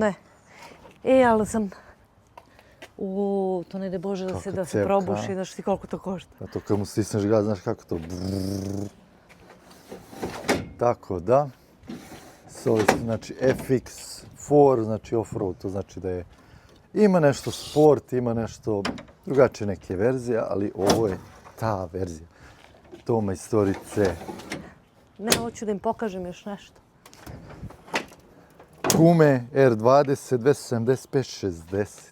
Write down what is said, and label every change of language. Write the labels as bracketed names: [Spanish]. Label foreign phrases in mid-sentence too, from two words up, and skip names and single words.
[Serbian] Ne. Ali sam... to ne de Bože da se Kakva se cevka, probuši, a? znaš ti koliko to košta. A to kad mu stisneš gaz, znaš kako to... Brrrr. Tako da. Znači FX4, znači off-road, to znači da je... Ima nešto sport, ima nešto drugačije neke verzije, ali ovo je ta verzija. To majstorice. Ne, hoću da im pokažem još nešto. Gume R20, 275, 60.